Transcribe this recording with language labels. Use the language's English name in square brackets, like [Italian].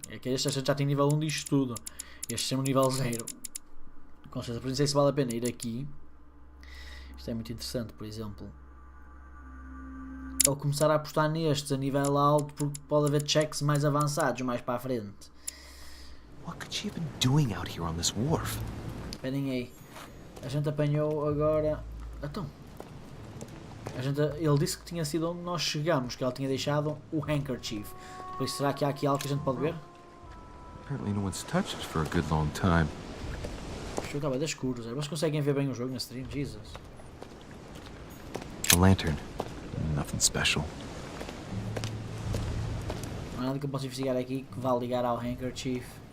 [Portuguese] É que este já tem nível 1 disto tudo. Este é um nível 0. Com certeza, por isso sei se vale a pena ir aqui. Isto é muito interessante, por exemplo. Ou começar a apostar nestes a nível alto, porque pode haver checks mais avançados mais para a frente. [English] What could she have been doing out here on this wharf? [Portuguese] Esperem aí. A gente apanhou agora... Então... Ele disse que tinha sido onde nós chegamos, que ela tinha deixado o handkerchief. Por isso, será que há aqui algo que a gente pode ver? [English] Apparently no one's touched it for a good long time. [Portuguese] O jogo está bem de escuro, vocês conseguem ver bem o jogo na stream? Jesus. [English] A lantern. Nothing special. [Portuguese] Não há nada que eu possa investigar aqui que vá ligar ao handkerchief.